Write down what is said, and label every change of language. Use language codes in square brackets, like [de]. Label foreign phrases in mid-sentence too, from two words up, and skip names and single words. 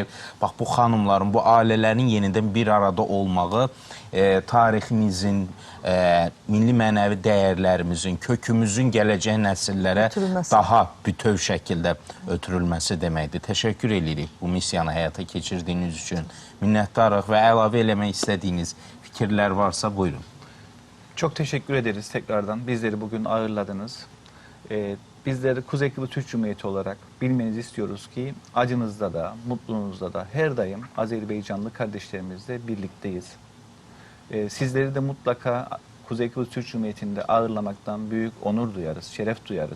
[az] Bax bu xanımların, bu ailələrin yenidən bir arada olmağı tariximizin, milli mənəvi dəyərlərimizin, kökümüzün gələcək nəsillərə daha bütöv şəkildə ötürülməsi deməkdir. Təşəkkür edirik bu missiyanı həyata keçirdiyiniz üçün. Minnətdarıq və əlavə eləmək istədiyiniz fikirlər varsa buyurun. [tr] Çok teşekkür ederiz tekrardan. Bizleri bugün ağırladınız. Bizleri Kuzey Kıbrıs Türk Cumhuriyeti olarak bilmenizi istiyoruz ki acınızda da, mutluluğunuzda da her daim Azerbaycanlı kardeşlerimizle birlikteyiz. Sizleri de mutlaka Kuzey Kıbrıs Türk Cumhuriyeti'nde ağırlamaktan büyük onur duyarız, şeref duyarız.